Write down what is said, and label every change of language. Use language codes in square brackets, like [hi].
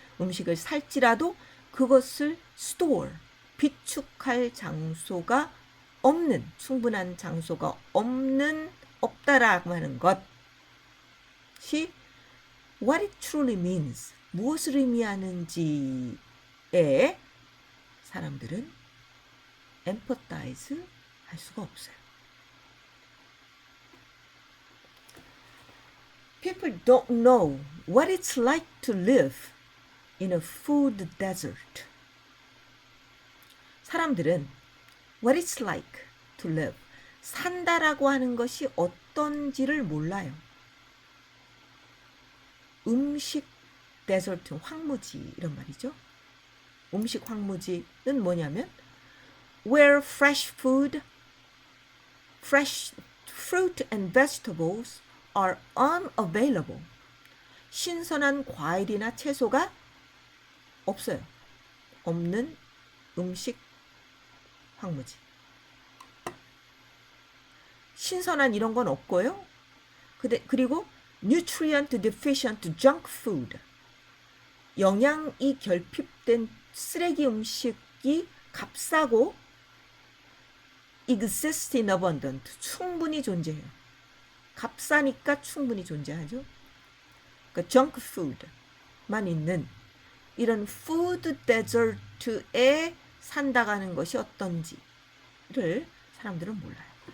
[ko] 음식을 살지라도 그것을 store. 비축할 장소가 없는, 충분한 장소가 없다라고 하는 것이 [en] what it truly means, [ko] 무엇을 의미하는지에 사람들은 empathize 할 수가 없어요. [en] People don't know what it's like to live in a food desert. [ko] 사람들은 [en] what it's like to live, [ko] 산다라고 하는 것이 어떤지를 몰라요. 음식 데저트, 황무지 이런 말이죠. 음식 황무지는 뭐냐면 [en] where fresh food, fresh fruit and vegetables are unavailable. [ko] 신선한 과일이나 채소가 없어요. 없는 음식 황무지. 신선한 이런 건 없고요. [en] 그리고 nutrient deficient junk food. [ko] 영양이 결핍된 쓰레기 음식이 값싸고 [en] exist in abundant. [ko] 충분히 존재해요. 값싸니까 충분히 존재하죠. 그러니까 junk food만 있는 이런 food desert에 산다가는 것이 어떤지를 사람들은 몰라요.